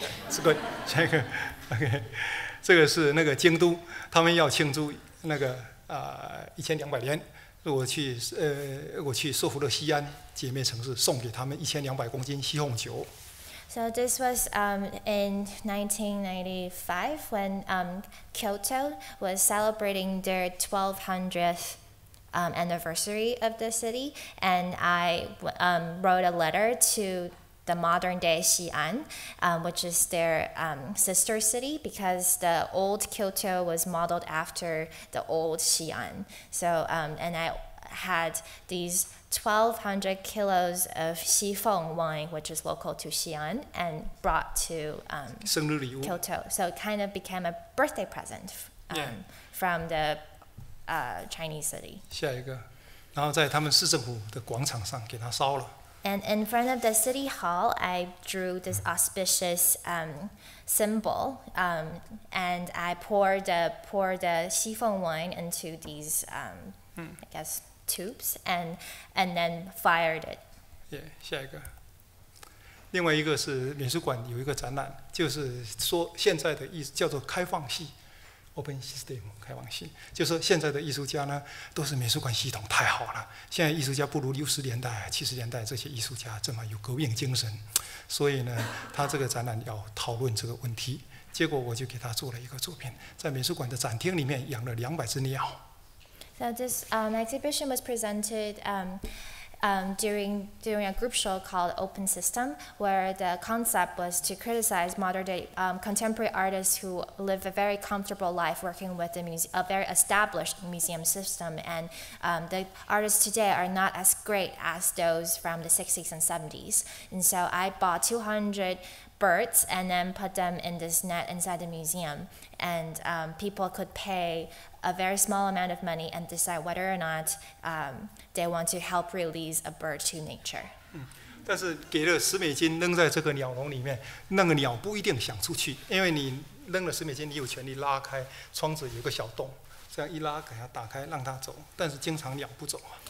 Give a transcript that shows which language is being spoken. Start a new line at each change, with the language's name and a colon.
Chinese: 这个下一个 ，OK， 这个是那个京都，他们要庆祝那个1200年。我去收服了西安姐妹城市，送给他们1200公斤西贡酒。
English: So this was in 1995 when Kyoto was celebrating their 1200th anniversary of the city, and I wrote a letter to the modern-day Xi'an, which is their sister city, because the old Kyoto was modeled after the old Xi'an. So, and I had these 1,200 kilos of Xifeng wine, which is local to Xi'an, and brought to Kyoto. So it kind of became a birthday present from the Chinese city.
Chinese: 下一个，然后在他们市政府的广场上给它烧了。
English: And in front of the city hall, I drew this auspicious symbol, and I poured the Xifeng wine into these, I guess, tubes, and then fired it.
Chinese: 下一个，另外一个是美术馆有一个展览，就是说现在的叫做开放系。
English: Open system
Chinese: 开放性，就是说现在的艺术家呢，都是美术馆系统太好了。现在艺术家不如60年代、70年代这些艺术家这么有革命精神，所以呢，他这个展览要讨论这个问题。结果我就给他做了一个作品，在美术馆的展厅里面养了200只鸟。
English: So this exhibition was presented during a group show called Open System, where the concept was to criticize modern-day contemporary artists who live a very comfortable life working with a very established museum system, and the artists today are not as great as those from the 60s and 70s. And so I bought 200 birds and then put them in this net inside the museum, and people could pay a very small amount of money and decide whether or not they want to help release a bird to nature.
Chinese: 但是给了$10扔在这个鸟笼里面，那个鸟不一定想出去，因为你扔了$10，你有权利拉开窗子有个小洞，这样一拉给它打开让它走，但是经常鸟不走。